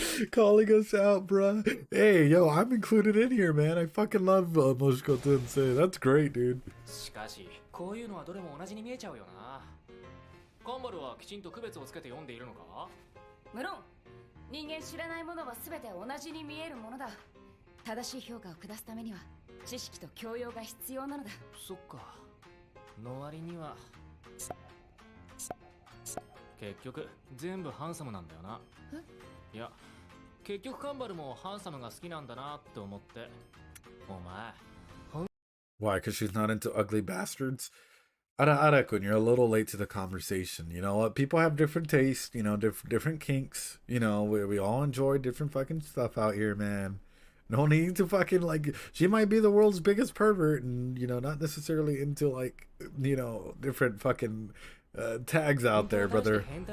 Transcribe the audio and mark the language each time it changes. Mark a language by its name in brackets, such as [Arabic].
[English] Calling us out, bruh. Hey, yo, I'm included in here, man. I fucking love Moshko Tensei. That's great, dude. [Japanese] しかし、こういうのはどれも同じに見えちゃうよな。カンバルはきちんと区別をつけて読んでいるのか？無論人間知らないものは全て同じに見えるものだ。正しい評価を下すためには知識と教養が必要なのだ。そっか。の割には結局全部ハンサムなんだよな。いや結局カンバルもハンサムが好きなんだなって思って。お前 [English] Why? Because she's not into ugly bastards? Arakun, you're a little late to the conversation. You know what? People have different tastes, you know, different kinks. You know, we all enjoy different fucking stuff out here, man. No need to fucking, like, she might be the world's biggest pervert and, you know, not necessarily into, like, you know, different fucking tags out there, brother.